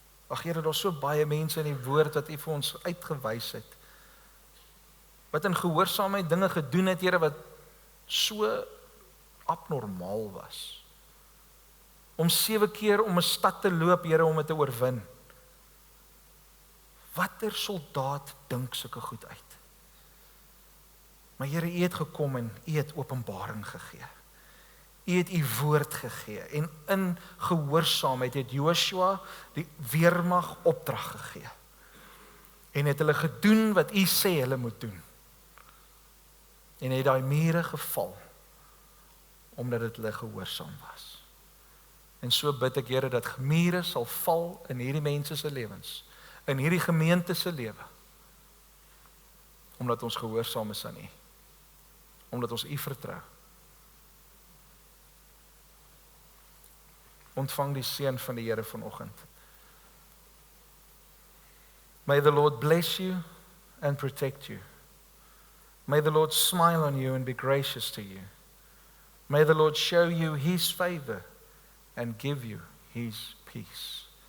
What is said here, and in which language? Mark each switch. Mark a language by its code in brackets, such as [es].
[af] Ag Here, daar's so baie mense in die woord wat U vir ons uitgewys het, wat in gehoorsaamheid dinge gedoen het, Here, wat so abnormaal was. Om 7 keer om 'n stad te loop, Here, om dit te oorwin. Watter soldaat dink sulke goed uit? Maar Here, U het gekom en U het openbaring gegee. U het U woord gegee en in gehoorsaamheid het Joshua die weermag opdrag gegee. En het hulle gedoen wat U sê hulle moet doen. En het daai mure geval omdat dit hulle gehoorsaam was. En so bid ek, Here, dat mure sal val in hierdie mense se lewens, in hierdie gemeente se lewe, omdat ons gehoorsaam is aan U, omdat ons U vertrou. Ontvang die seën van die Here vanoggend. [en] May the Lord bless you and protect you. May the Lord smile on you and be gracious to you. May the Lord show you His favor and give you His peace.